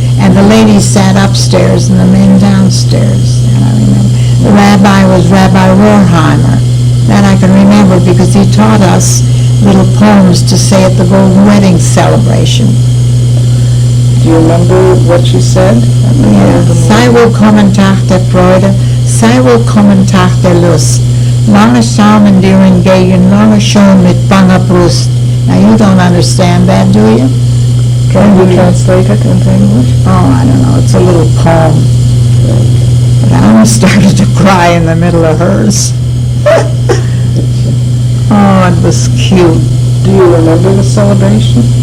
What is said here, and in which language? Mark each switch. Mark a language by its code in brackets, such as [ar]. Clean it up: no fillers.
[en] And the ladies sat upstairs and the men downstairs. And I remember. The rabbi was Rabbi Rohrheimer. That I can remember because he taught us little poems to say at the Golden Wedding celebration. Do you remember what you said? [de] Ja. Sei willkommen Tag der Freude, sei willkommen Tag der Lust. Lange Samen dir entgegen, lange schon mit banger Brust. [en] Now you don't understand that, do you? Can you translate it into English? Oh, I don't know. It's a little poem. But I almost started to cry in the middle of hers. Oh, it was cute. Do you remember the celebration?